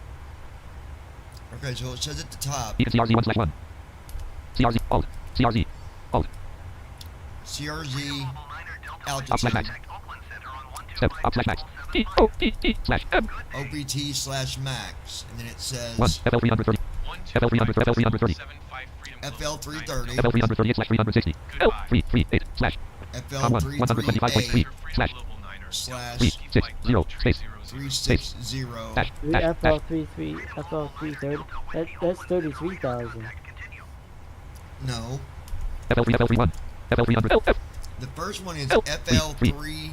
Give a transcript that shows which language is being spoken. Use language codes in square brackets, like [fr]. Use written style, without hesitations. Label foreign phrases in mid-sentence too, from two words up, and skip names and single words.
[en] Okay, so it says at the top, beacon CRZ1 slash 1, CRZ, alt, CRZ, alt, CRZ up slash max, altitude, step, up slash max, T slash M, OPT slash max, and then it 1, says FL330, FL330, FL330, FL338 slash 360, L338 slash, Com1, FL338 125.3, slash, slash 360, space, 360. hash, hash, hash, FL330. That's 33,000. No, FL3, FL300, LF, the first one is L- FL3.